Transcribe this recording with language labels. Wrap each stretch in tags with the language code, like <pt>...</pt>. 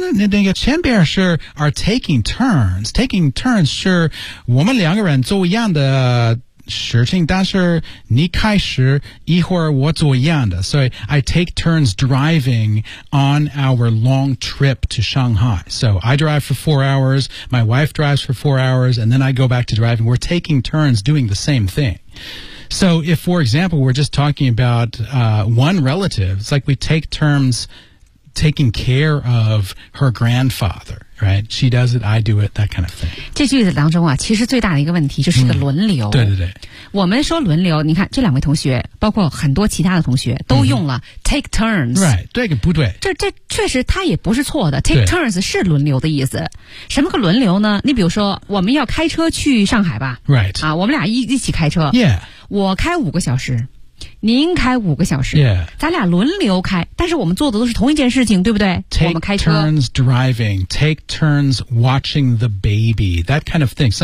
<zh>那个前边是</zh> <en>are taking turns</en> <zh>是我们两个人做一样的事情但是你开始一会儿我做一样的所以</zh> <en>I take turns driving on our long trip to Shanghai so I drive for 4 hours my wife drives for 4 hours and then I go back to driving we're taking turns doing the same thing so if for example we're just talking about one relative it's like we take turns taking care of her grandfather, right? She does it, I do it, that kind of thing.</en> <zh>这句子当中啊，其实最大的一个问题就是个轮流。对对对。我们说轮流，你看这两位同学，包括很多其他的同学都用了 take turns。</zh> <en>Right,</en> <zh>对个不对。这确实它也不是错的， take turns 是轮流的意思。什么个轮流呢？你比如说我们要开车去上海吧。</zh> <en>Right.</en> <zh>啊，我们俩一起开车。</zh> <en>Yeah.</en> <zh>我开五个小时。您开五个小时、</zh> <en>yeah.</en> <zh>咱俩轮流开，但是我们做的都是同一件事情，对不对？</zh> <en>Take</en> <zh>我们开车</zh> <en>turns driving, take turns watching the baby, that kind of thing.</en>